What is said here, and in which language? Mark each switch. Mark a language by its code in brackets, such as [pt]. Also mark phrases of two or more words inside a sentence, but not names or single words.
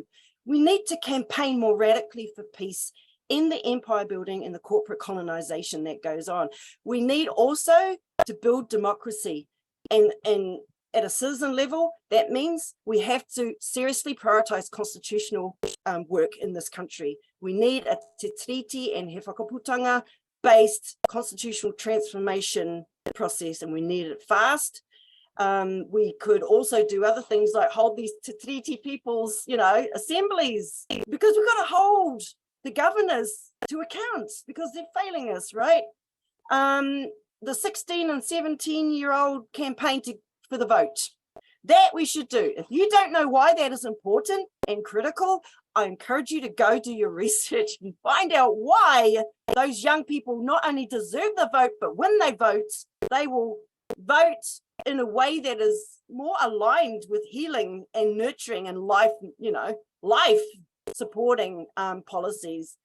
[en] We need to campaign more radically for peace in the empire building and the corporate colonization that goes on. We need also to build democracy, and at a citizen level, that means we have to seriously prioritize constitutional work in this country. We need a te tiriti and he whakaputanga based constitutional transformation process, and we need it fast. We could also do other things like hold these te tiriti people's, assemblies, because we've got to hold the governors to account because they're failing us, right? The 16 and 17-year-old campaign for the vote, that we should do. If you don't know why that is important and critical, I encourage you to go do your research and find out why those young people not only deserve the vote, but when they will vote in a way that is more aligned with healing and nurturing and life, life supporting policies.